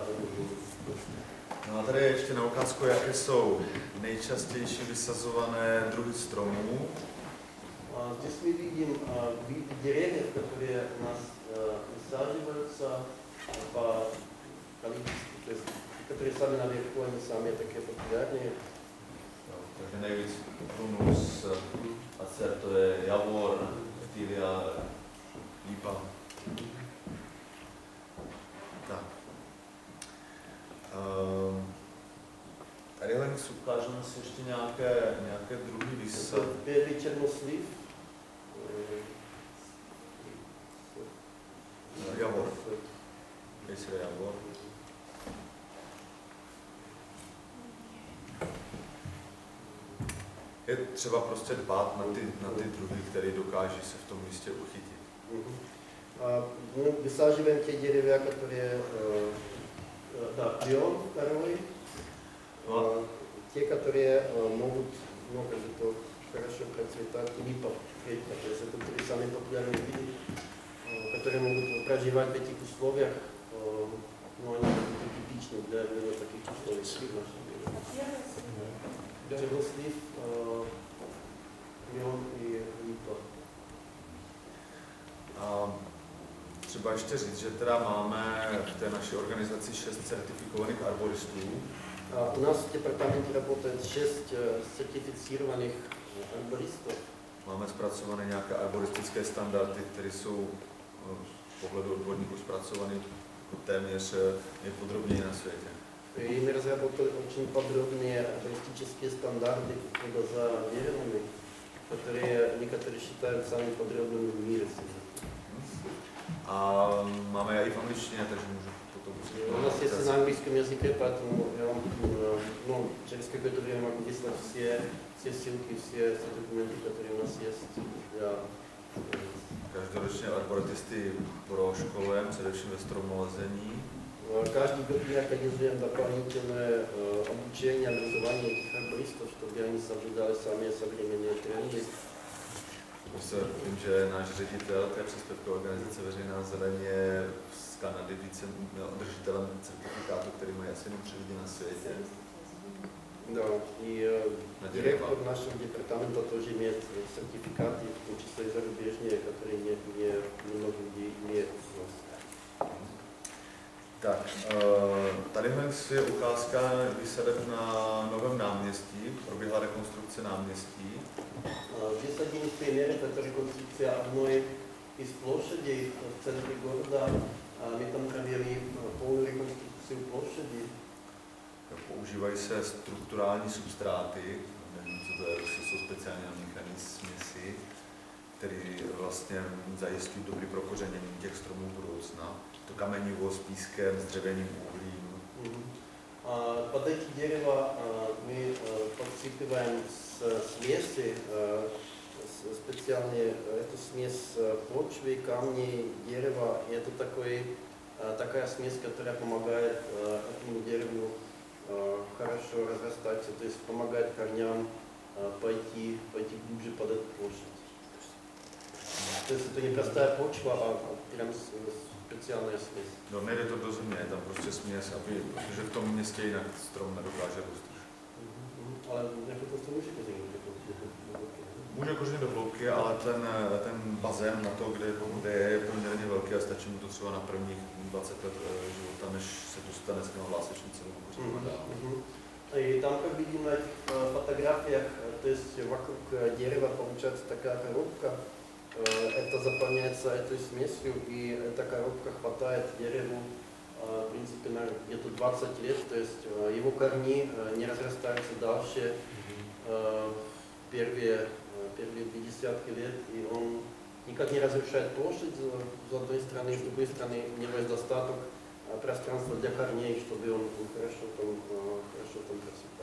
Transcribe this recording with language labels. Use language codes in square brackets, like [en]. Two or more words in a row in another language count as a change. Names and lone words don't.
[cs] No a tady ještě na ukázku, jaké jsou nejčastější vysazované druhy stromů. [ru] Здесь мы видим виды деревьев, которые у нас высаживаются по количеству, то есть, которые сами наверху, они самые такие популярные. [cs] Takže nejvíc prunus, acer, to je javor, stylia, lípa. Tak. Tady jen ukážeme si ještě nějaké druhy vysad. [ru] Первый чернослив. [cs] Javor. Jestli je javor. Je třeba prostě dbát na ty druhy, které dokáží se v tom místě uchytit. [ru] Мы высаживаем те деревья, которые, да, прион второй, те, которые могут, ну, как бы, то хорошо процветать, липа, третья, то есть это три самые популярные виды, которые могут проживать в этих условиях, но они типичны для именно таких условий в нашем мире. Чернослив, прион и липа. [cs] Třeba ještě říct, že teda máme v té naší organizaci 6 certifikovaných arboristů, [ru] У нас в департаменте работает 6 сертифицированных арбористов. [cs] Máme zpracované nějaké arboristické standardy, které jsou z pohledu odborníků zpracované téměř nejpodrobněji na světě. [ru] И мы разработали очень подробные арбористические стандарты ухода за деревами, которые некоторые считают самыми подробными в мире. [cs] A máme je i v angličtině, takže můžu potom [ru] У нас есть и на английском языке, поэтому я вам через какое-то время могу выслать все ссылки, все документы, которые у нас есть для [cs] Každoročně arboretisty proškolujeme, především ve stromolezení. [ru] Каждый год мы организуем дополнительное обучение, образование этих арбористов, чтобы они соблюдали самые современные тренды. [cs] Vím, že náš ředitel té příspěvkové organizace Veřejná zeleň je z Kanady držitelem certifikátu, který mají asi jenom 3 lidi na světě. [ru] Да, и директор нашего департамента тоже имеет сертификаты, в том числе и зарубежные, которые не много людей имеют у нас. [cs] Tak, tadyhle je ukázka výsadeb na Novém náměstí, probíhá rekonstrukce náměstí. [ru] Здесь один из примеров, это реконструкция одной из площадей в центре города. Мы там провели полную реконструкцию площади. [cs] Používají se strukturální substráty, nevím, co to je, jsou speciální míchané směsi, které vlastně zajistí dobrý prokořenění těch stromů budoucna. To kamenivo s pískem, s dřevěným uhlím. [ru] Под эти дерева мы подсыпываем смеси, специальные, это смесь почвы, камней, дерева. И это такая смесь, которая помогает этому дереву хорошо разрастаться, то есть помогает корням пойти глубже под эту площадь. То есть это не простая почва, а прям [cs] speciálna směs. No nejde to do země, je tam prostě směs, protože v tom městě jinak strom nedokáže růst. Ale jako to se může kořenit do hloubky? Může kořenit do hloubky, ale ten bazén na to, kde je poměrně velký a stačí mu to třeba na prvních 20 let života, než se dostane z toho hlásečnicového koření dál. [ru] И там, как видим на этих фотографиях, то есть вокруг дерева получается такая коробка. Это заполняется этой смесью, и эта коробка хватает дереву, в принципе, на где-то 20 лет, то есть его корни не разрастаются дальше первые 50 лет, и он никак не разрушает площадь с одной стороны, с другой стороны у него есть достаток пространства для корней, чтобы он хорошо там просыпал.